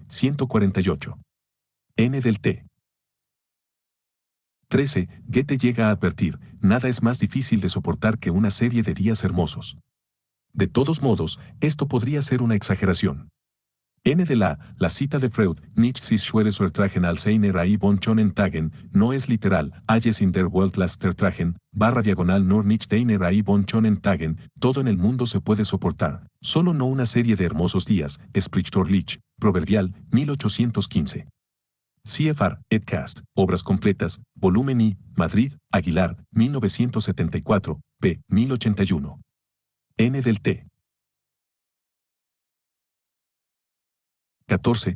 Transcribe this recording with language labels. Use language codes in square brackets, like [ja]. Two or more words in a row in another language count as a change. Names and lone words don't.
[es] 148. N del T. 13. Goethe llega a advertir, nada es más difícil de soportar que una serie de días hermosos. De todos modos, esto podría ser una exageración. N de la cita de Freud, [de] Nichts ist schweres ertragen als eine Reihe von schönen Tagen, [es] no es literal, [de] alles in der Welt lasst ertragen, / nur nicht eine Reihe von schönen Tagen, [es] todo en el mundo se puede soportar, solo no una serie de hermosos días, sprichwörtlich, proverbial, 1815. CFR, Edcast, Obras Completas, Volumen I, Madrid, Aguilar, 1974, p. 1081. N del T. 14.